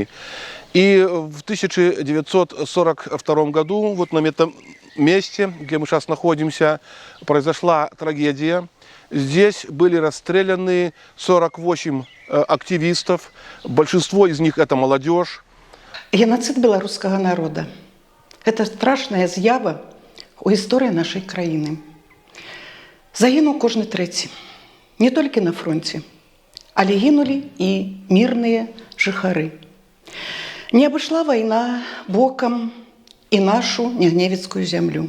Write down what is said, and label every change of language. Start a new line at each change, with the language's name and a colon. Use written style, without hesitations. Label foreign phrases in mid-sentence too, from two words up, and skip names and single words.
Russian: И в 1942 году, вот на этом месте, где мы сейчас находимся, произошла трагедия. Здесь были расстреляны 48 активистов, большинство из них это молодежь. Геноцид белорусского народа – это страшная
Belarusian: з'ява у гісторыі нашай краіны. Загінуў кожны трэці, не толькі на фронте, але гінулі і мірныя жыхары. Не абышла вайна бокам і нашу Нігневіцкую зямлю.